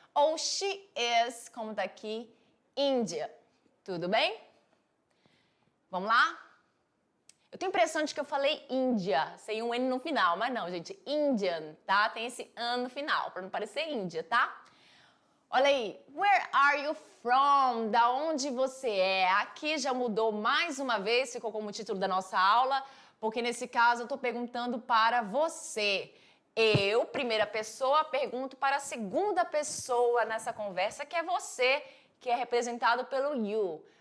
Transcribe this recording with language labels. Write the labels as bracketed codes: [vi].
[pt] ou she is, como tá aqui, Índia. Tudo bem? Vamos lá? Eu tenho a impressão de que eu falei Índia, sem um N no final, mas não, gente, Indian, tá? Tem esse An no final, para não parecer Índia, tá? Olha aí, [en] where are you from? [pt] Da onde você é? Aqui já mudou mais uma vez, ficou como título da nossa aula, porque nesse caso eu estou perguntando para você. Eu, primeira pessoa, pergunto para a segunda pessoa nessa conversa, que é você, que é representado pelo you.